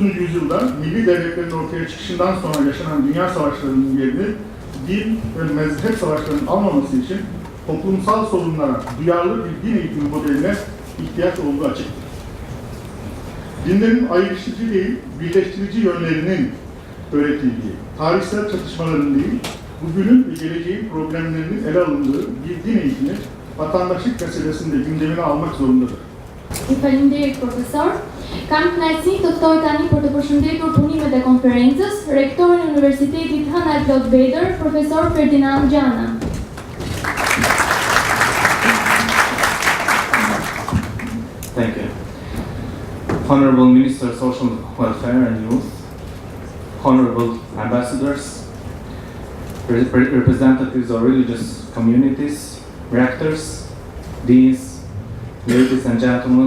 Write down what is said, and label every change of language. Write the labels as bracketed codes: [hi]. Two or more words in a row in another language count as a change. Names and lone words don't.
[tr] yüzyılda milli devletlerin ortaya çıkışından sonra yaşanan dünya savaşlarının yerini din ve mezhep savaşlarının almaması için toplumsal sorunlara duyarlı bir din eğitimi modeline ihtiyaç olduğu açıktır. Dinlerin ayrıştırıcı değil, birleştirici yönlerinin öğretildiği, tarihsel çatışmaların değil, bugünün ve geleceğin problemlerinin ele alındığı bir din eğitimi vatandaşlık meselesinde gündemine almak zorundadır. [sq] Faleminderit profesor. Kam kënaqësi të ftoj tani për të përshëndetur punimet e konferencës rektorin e Universitetit Hëna Klod Vedër, profesor Ferdinand Gjana. [en] Thank you. Honorable Minister of Social Welfare and Youth, honorable ambassadors, representatives of religious communities, rectors, deans, ladies and gentlemen.